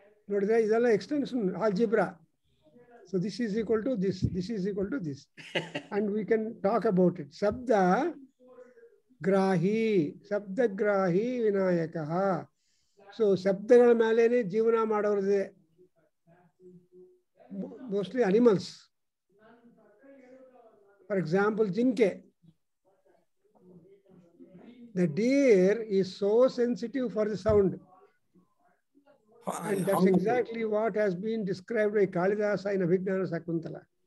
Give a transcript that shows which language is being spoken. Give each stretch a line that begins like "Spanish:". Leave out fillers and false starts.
Kannada: ನೋಡಿದ್ರೆ ಇದೆಲ್ಲ extension algebra.
English: So this is equal to this, this is equal to this. And we can talk about it.
Sanskrit: Sabda grahi vinayakaha.
Kannada: So ಶಬ್ದಗಳ ಮೇಲೇನೆ ಜೀವನ ಮಾಡೋರಿದೆ,
English: mostly animals. For example, ಜಿಂಕೆ. The deer is so sensitive for the sound. And that's exactly what has been described by Kalidasa in Abhignana Sakuntala.